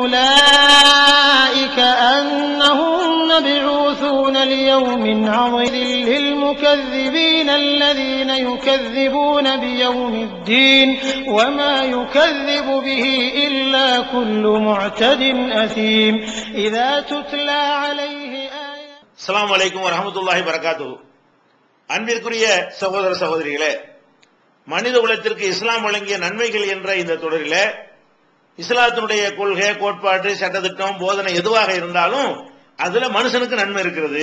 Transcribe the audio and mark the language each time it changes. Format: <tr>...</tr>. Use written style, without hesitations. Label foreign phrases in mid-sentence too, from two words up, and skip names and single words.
<ar>أولئك أنهم مبعوثون ليوم عظيم للمكذبين الذين يكذبون بيوم الدين وما يكذب به إلا كل معتد أثيم إذا تتلى السلام عليكم ورحمة الله وبركاته.</ar> <ta>அன்பிற்குரிய சகோதர சகோதரிகளே, மனித குலத்திற்கு இஸ்லாம் வழங்கிய நன்மைகள் என்ற இந்த தொடரிலே இஸ்லாத்தினுடைய கொள்கை, கோட்பாடு, சட்டத்திட்டம், போதனை எதுவாக இருந்தாலும் அதுல மனுஷனுக்கு நன்மை இருக்கிறது.</ta>